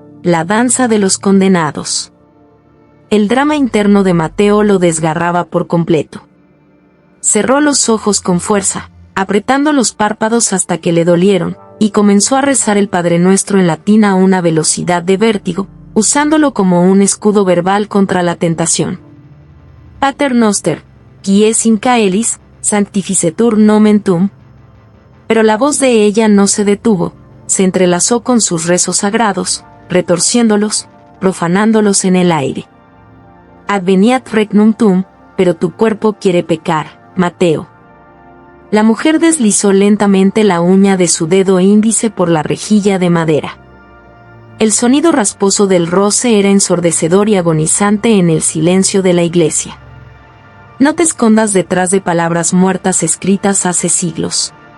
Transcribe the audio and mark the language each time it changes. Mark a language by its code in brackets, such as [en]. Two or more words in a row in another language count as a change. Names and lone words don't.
[es] La danza de los condenados. El drama interno de Mateo lo desgarraba por completo. Cerró los ojos con fuerza, apretando los párpados hasta que le dolieron, y comenzó a rezar el Padre Nuestro en latín a una velocidad de vértigo, usándolo como un escudo verbal contra la tentación. [la] Pater Noster, qui es in caelis, sanctificetur nomen tuum. [es] Pero la voz de ella no se detuvo, se entrelazó con sus rezos sagrados, retorciéndolos, profanándolos en el aire. [la] Adveniat regnum tuum, [es] pero tu cuerpo quiere pecar, Mateo. La mujer deslizó lentamente la uña de su dedo índice por la rejilla de madera. El sonido rasposo del roce era ensordecedor y agonizante en el silencio de la iglesia. No te escondas detrás de palabras muertas escritas hace siglos.